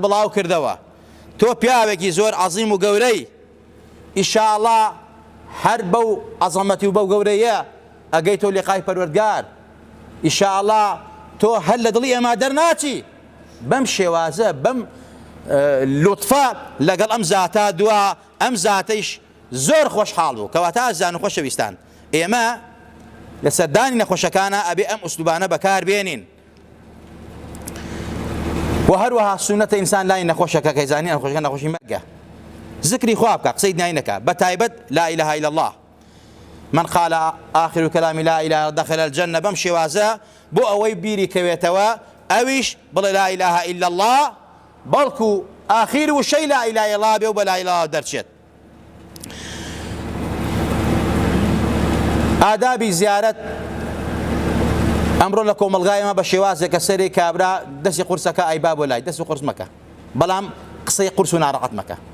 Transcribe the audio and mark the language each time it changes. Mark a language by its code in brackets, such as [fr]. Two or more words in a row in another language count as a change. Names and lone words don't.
[ckb] بڵاو کردەوە تۆ پیاوێکی زۆر عەزیم و گەورەی ئینشاءڵڵا هەر بەو عەزەمەتی و بەو گەورەیە ئەگەیتۆ لێقای پەروەردگار ئینشاءڵڵا تۆ هەر لە دڵی ئێمە دەرناچی بەم شێوازە بەم لوتفە لەگەڵ ئەم زاتە دووە ئەم زاتەیش زۆر خۆشحاڵ بوو کەواتە ئازیزان و خۆشەویستان ئێمە لە سەردانی نەخۆشەکانە ئەبێ ئەم ئوسلوبانە بەکار بێنین و هەروەها سونەتە ئینسان لای نەخۆشەکە کە زانین نەخۆشەکە نەخۆشی مەرگە ذکری خوا بکە قسەی دنیای نەکە بەتایبەت [ar] لا إله إلا الله من قال آخر كلام لا إله دخل الجنة [ckb] بەم شێوازە بۆ ئەوەی بیری کەوێتەوە ئەویش بڵێ [ar] لا إله إلا الله [ckb] بەڵکو ئاخیر وشەی [ar] لا إله إلا الله [ckb] بێ و بە [ar] لا إله [ckb] دەرچێت. ئادابی زیارەت ئەمڕۆ لە کۆمەلگایەمە بە شێوازێکە سەرێک کابرا دەستی قورسەکە ئەیبا بۆ لای دەستی قورس مەکە بەڵام قسەی قورس و ناڕەحەت مەکە